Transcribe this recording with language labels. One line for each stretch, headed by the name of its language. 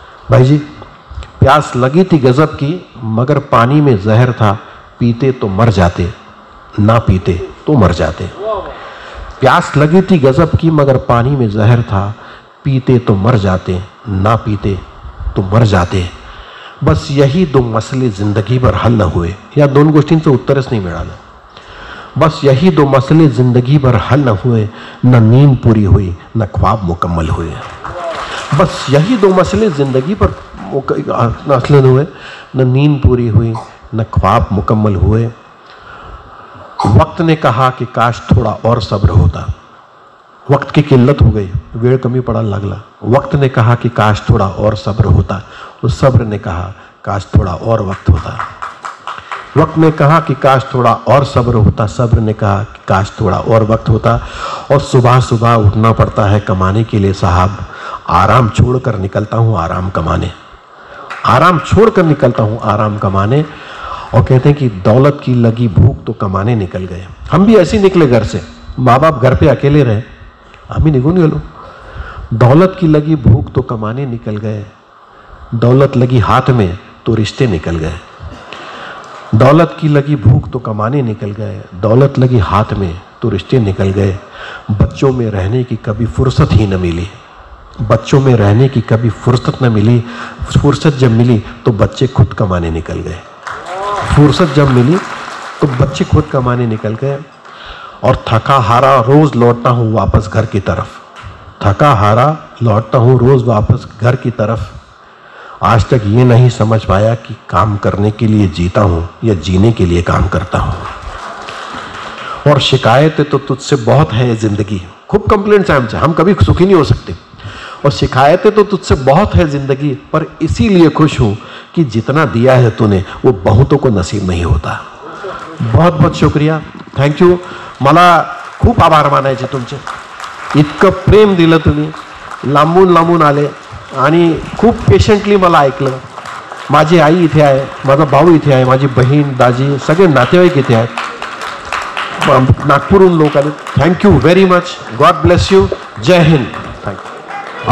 Hindi: भाई जी, प्यास लगी थी गजब की मगर पानी में जहर था. पीते तो मर जाते, ना पीते तो मर जाते. प्यास लगी थी गजब की मगर पानी में जहर था. पीते तो मर जाते, ना पीते तो मर जाते. बस यही 2 मसले जिंदगी भर हल न हुए.
Marathi: या 2 गोष्टींचं उत्तरच नाही मिळालं.
Hindi: बस यही 2 मसले जिंदगी भर हल न हुए. न नींद पूरी हुई न ख्वाब मुकम्मल हुए. बस यही 2 मसले जिंदगी भर हल न हुए. न नींद पूरी हुई न ख्वाब मुकम्मल हुए. वक्त ने कहा कि काश थोड़ा और सब्र होता. वक्त की किल्लत हो गई,
Marathi: वेळ कमी पडायला लागला.
Hindi: वक्त ने कहा कि काश थोड़ा और सब्र होता. उस सब्र ने कहा काश थोड़ा और वक्त होता. वक्त ने कहा कि काश थोड़ा और सब्र होता. सब्र ने कहा कि काश थोड़ा और वक्त होता. और सुबह सुबह उठना पड़ता है कमाने के लिए साहब. आराम छोड़कर निकलता हूँ आराम कमाने. आराम छोड़कर निकलता हूँ आराम कमाने. और कहते हैं कि दौलत की लगी भूख तो कमाने निकल गए. हम भी ऐसे निकले घर से, माँ बाप घर पे अकेले रहे,
Marathi: आम्ही निघून गेलो.
Hindi: दौलत की लगी भूख तो कमाने निकल गए. दौलत लगी हाथ में तो रिश्ते निकल गए. दौलत की लगी भूख तो कमाने निकल गए. दौलत लगी हाथ में तो रिश्ते निकल गए. बच्चों में रहने की कभी फुर्सत ही न मिली. बच्चों में रहने की कभी फुर्सत न मिली. फुर्सत जब मिली तो बच्चे खुद कमाने निकल गए. फुर्सत जब मिली तो बच्चे खुद कमाने निकल गए. और थका हारा रोज लौटता हूँ वापस घर की तरफ. थका हारा लौटता हूँ रोज वापस घर की तरफ. आज तक ये नहीं समझ पाया कि काम करने के लिए जीता हूँ या जीने के लिए काम करता हूँ. और शिकायतें तो तुझसे बहुत है जिंदगी. खूब कंप्लेंट्स हैं हमसे, हम कभी सुखी नहीं हो सकते. और शिकायतें तो तुझसे बहुत है जिंदगी, पर इसीलिए खुश हूँ कि जितना दिया है तूने वो बहुतों को नसीब नहीं होता. बहुत बहुत शुक्रिया, थँक्यू.
Marathi: मला खूप आभार मानायचे तुमचे. इतकं प्रेम दिलं तुम्ही, लांबून लांबून आले आणि खूप पेशंटली मला ऐकलं. माझी आई इथे आहे, माझा भाऊ इथे आहे, माझी बहीण, दाजी, सगळे नातेवाईक इथे आहेत. नागपूरहून लोक आले.
English: Thank you very much. God bless you. जय हिंद. Thank you.